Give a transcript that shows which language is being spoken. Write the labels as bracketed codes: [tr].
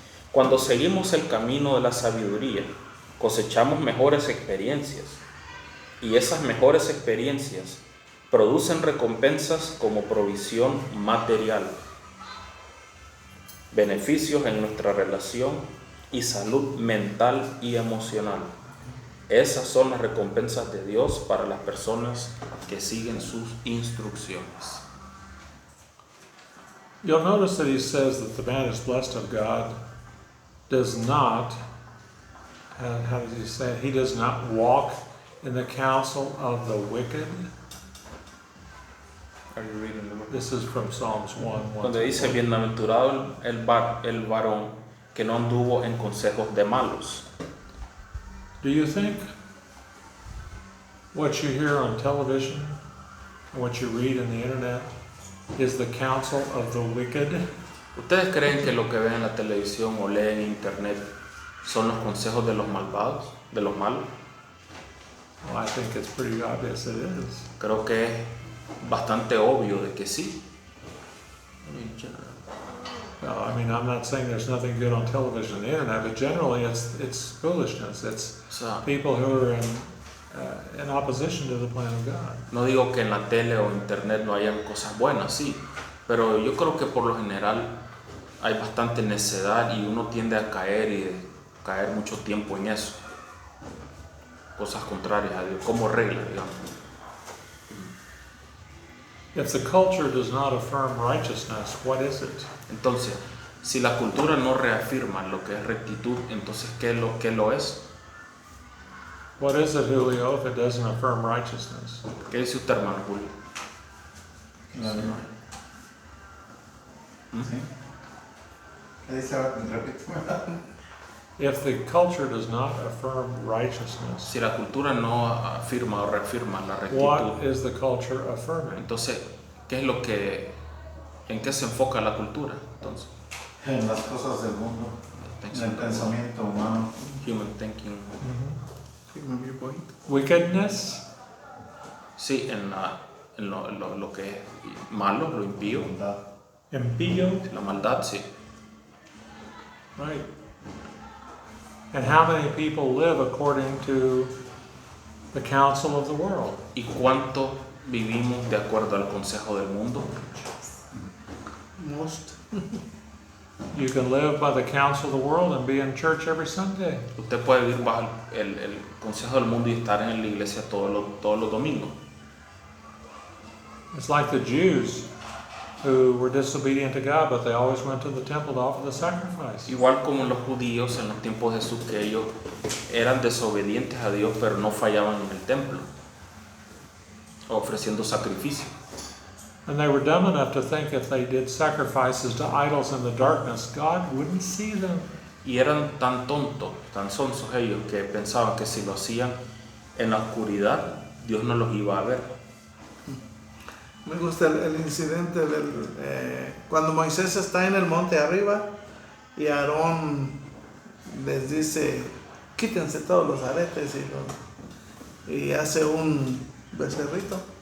[es] Cuando seguimos el camino de la sabiduría, cosechamos mejores experiencias, y esas mejores experiencias producen recompensas como provisión material, beneficios en nuestra relación y salud mental y emocional. Esas son las recompensas de Dios para las personas que siguen sus instrucciones. [en] You'll notice that he says that the man is blessed of God does not, how does he say it? He does not walk in the counsel of the wicked. Are you reading the book? This is from Psalms 1. [es] Donde dice, bienaventurado el varón que no anduvo en consejos de malos. [en] Do you think what you hear on television and what you read in the internet is the counsel of the wicked? [es] ¿Ustedes creen que lo que ven en la televisión o leen en internet son los consejos de los malvados, de los malos? [en] Well, I think it's pretty obvious it is. [es] Creo que es bastante obvio de que sí. [en] Well, I mean, I'm not saying there's nothing good on television and the internet, but generally it's foolishness. It's [es] O sea, [en] people who are in opposition to the plan of God. [es] No digo que en la tele o internet no hayan cosas buenas, sí, pero yo creo que por lo general hay bastante necedad y uno tiende a caer y caer mucho tiempo en eso. Cosas contrarias a Dios, como regla, digamos. [en] If the culture does not affirm righteousness, what is it? [es] Entonces, si la cultura no reafirma lo que es rectitud, entonces ¿qué lo es? [en] What is it, Julio, if it doesn't affirm righteousness? [es] ¿Qué dice usted, hermano Julio? ¿Sí? ¿Qué dice? Repite. [en] If the culture does not affirm righteousness, [es] Si la cultura no afirma o reafirma la [en] what [es] rectitud, [en] is the culture affirming? [es] entonces, ¿en qué se enfoca la cultura? Entonces, En las cosas del mundo, en el pensamiento humano. [en] human thinking. Human viewpoint. Wickedness, [es] Sí, en lo que es malo, lo impío, Bondad. impio, la maldad, sí. [en] right? And how many people live according to the counsel of the world? [es] ¿Y cuánto vivimos de acuerdo al consejo del mundo? [en] Most. Mm-hmm. You can live by the counsel of the world and be in church every Sunday. [es] Usted puede vivir bajo el consejo del mundo y estar en la iglesia todos los domingos. [en] It's like the Jews who were disobedient to God, but they always went to the temple to offer the sacrifice. [es] Igual como los judíos en los tiempos de Jesús, que ellos eran desobedientes a Dios, pero no fallaban en el templo, ofreciendo sacrificio. [en] And they were dumb enough to think if they did sacrifices to idols in the darkness, God wouldn't see them. [es] Y eran tan tontos, tan sonsos ellos, que pensaban que si lo hacían en la oscuridad, Dios no los iba a ver. Me gusta el incidente cuando Moisés está en el monte arriba y Aarón les dice, quítense todos los aretes y hace un becerrito.